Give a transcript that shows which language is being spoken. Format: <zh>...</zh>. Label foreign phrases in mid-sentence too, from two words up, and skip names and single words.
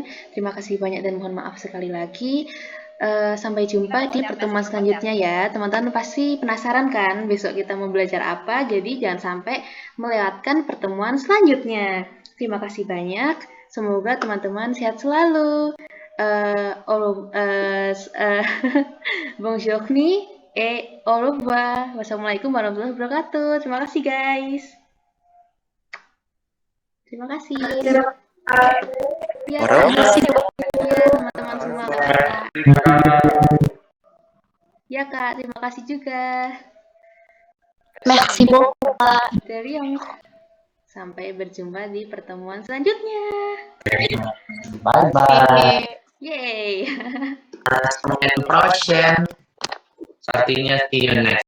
<id>Terima kasih banyak dan mohon maaf sekali lagi. Sampai jumpa di pertemuan selanjutnya ya. Teman-teman pasti penasaran kan besok kita mau belajar apa, jadi jangan sampai melewatkan pertemuan selanjutnya. Terima kasih banyak. Semoga teman-teman sehat selalu.</id> <fr>Bonjour et au revoir.</fr> <ar>والسلام عليكم ورحمة الله وبركاته.</ar> <id>Terima kasih guys. Terima kasih. Ya, teman-teman semua. Ya Kak, terima kasih juga.</id> <fr>Merci beaucoup.</fr> <id>Dari yang sampai berjumpa di pertemuan selanjutnya.</id> <en>Bye-bye. Yeay. And Procian. Artinya see you next.</en>